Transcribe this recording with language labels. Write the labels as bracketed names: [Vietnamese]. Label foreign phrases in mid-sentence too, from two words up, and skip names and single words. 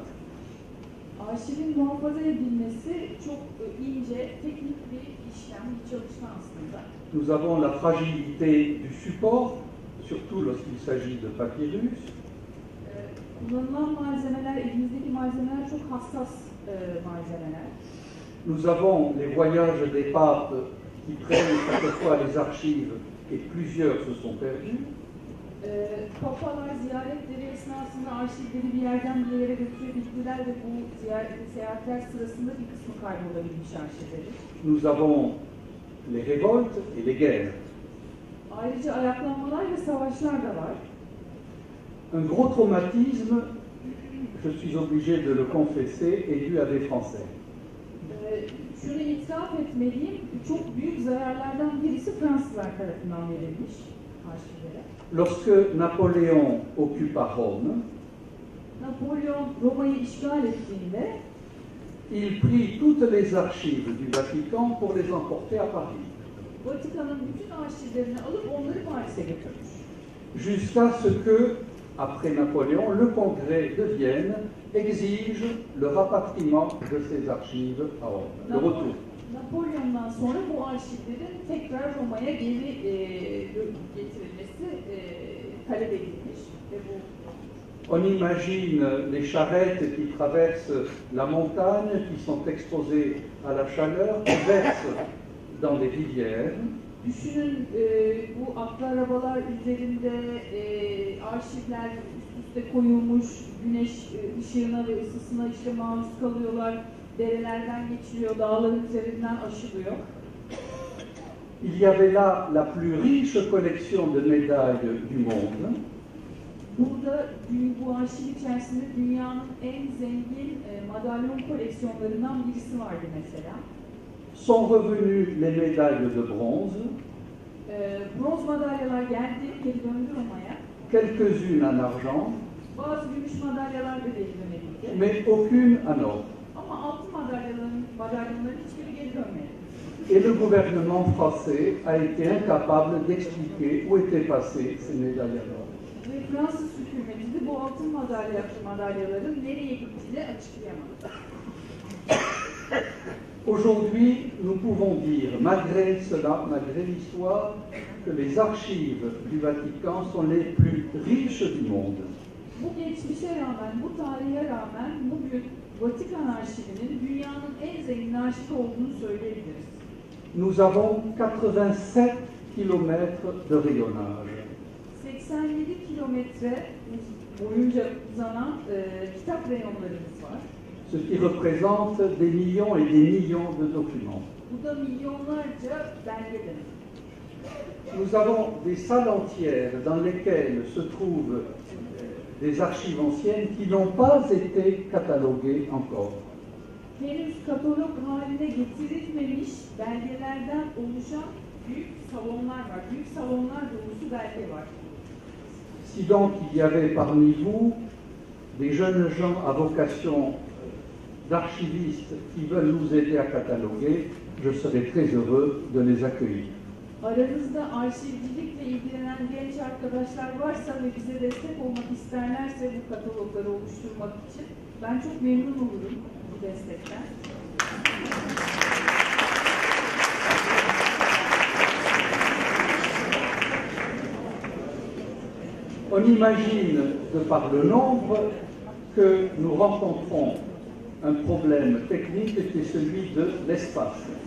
[Turkish] Arşivin muhafaza edilmesi çok ince, teknik bir işlem, bir çalışma aslında. [French] Nous avons la fragilité du support, surtout lorsqu'il s'agit de papyrus. [Turkish] Kullanılan malzemeler, elimizdeki malzemeler çok hassas malzemeler. [French] Nous avons les voyages des papes qui prennent chaque fois les archives et plusieurs se sont perdus. [Turkish] Papalar ziyaretleri esnasında arşivleri bir yerden bir yere götürebildiler ve bu seyahatler sırasında bir kısmı kaybolabilmiş arşivleri. [French] Nous avons les révoltes et les guerres. [Turkish] Ayrıca ayaklanmalar ve savaşlar da var. [French] Un gros traumatisme, je suis obligé de le confesser, est dû à des Français. [Turkish] Şunu itiraf etmeliyim, çok büyük zararlardan birisi Fransızlar tarafından verilmiş arşivlere. [French] Lorsque Napoléon occupa Rome, [Turkish] Napolyon Roma'yı işgal ettiğinde [French] il prit toutes les archives du Vatican pour les emporter à Paris. [Turkish] Vatikan'ın bütün arşivlerini alıp onları Paris'e götürmüş. [French] Jusqu'à ce que, après Napoléon, le Congrès de Vienne exige le rapatriement de ces archives à Rome, le retour. [Turkish] Napolyon'dan sonra bu arşivlerin tekrar Roma'ya geri getirilmesi talep edilmiş ve bu. [French] On imagine les charrettes qui traversent la montagne, qui sont exposées à la chaleur, qui versent dans des rivières. [Turkish] Düşünün bu atlı arabalar üzerinde arşivler üst üste koyulmuş, güneş ışığına ve ısısına işte maruz kalıyorlar, derelerden geçiliyor, dağların üzerinden aşılıyor. [French] Il y avait là la plus riche collection de médailles du monde. [Turkish] Burada bu arşiv içerisinde dünyanın en zengin madalyon koleksiyonlarından birisi vardı mesela. [French] Sont revenues les médailles de bronze, [Turkish] Bronz madalyalar geldi, geri döndü Roma'ya. [French] quelques-unes en argent, [Turkish] Bazı gümüş madalyalar da geri dönebildi. [French] mais aucune en or. [Turkish] Ama altın madalyonların hiçbiri geri dönmedi. [French] Et le gouvernement français a été incapable d'expliquer où étaient passées ces médailles en or. [Turkish] Ve Fransız hükümeti de bu altın madalyaların nereye gittiğini açıklayamadı. [French] Aujourd'hui, nous pouvons dire, malgré cela, malgré l'histoire, que les archives du Vatican sont les plus riches du monde. [Turkish] Bu geçmişe rağmen, bu tarihe rağmen bugün Vatikan arşivinin dünyanın en zengin arşivi olduğunu söyleyebiliriz. [French] Nous avons 87 kilomètres de rayonnage. [Turkish] 87 kilometre boyunca uzanan kitap reyonlarımız var. [French] Ce qui représente des millions et des millions de documents. [Turkish] Bu da milyonlarca belge demek. [French] Nous avons des salles entières dans lesquelles se trouvent des archives anciennes qui n'ont pas été cataloguées encore. [Turkish] Henüz katalog haline getirilmemiş belgelerden oluşan büyük salonlar var. Büyük salonlar dolusu belge var. [French] Si donc il y avait parmi vous des jeunes gens à vocation d'archivistes qui veulent nous aider à cataloguer, je serai très heureux de les accueillir. [Turkish] Aranızda arşivcilikle ilgilenen genç arkadaşlar varsa ve bize destek olmak isterlerse bu katalogları oluşturmak için ben çok memnun olurum bu destekten. [French] On imagine, de par le nombre, que nous rencontrons un problème technique qui est celui de l'espace.